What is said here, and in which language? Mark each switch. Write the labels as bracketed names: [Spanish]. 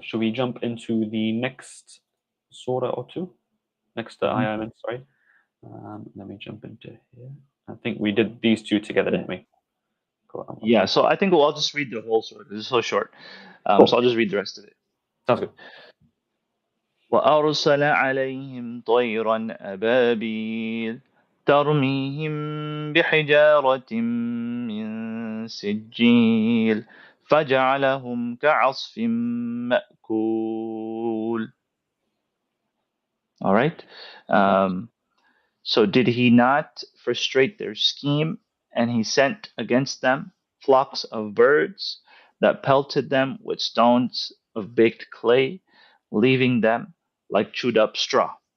[English] Should we jump into the next surah or two? Next Mhm. ayah, I meant, sorry. Let me jump into here. I think we did these two together, didn't we? Yeah, so I think I'll just read the whole story. This is so short, so Cool. I'll just read the rest of it. Sounds good. [Arabic] وأرسل عليهم طيرا أبابيل ترميهم بحجارة من سجيل فجعلهم كعصف مأكول. [English] All right. Okay. So did he not frustrate their scheme, and he sent against them flocks of birds that pelted them with stones of baked clay, leaving them like chewed up straw?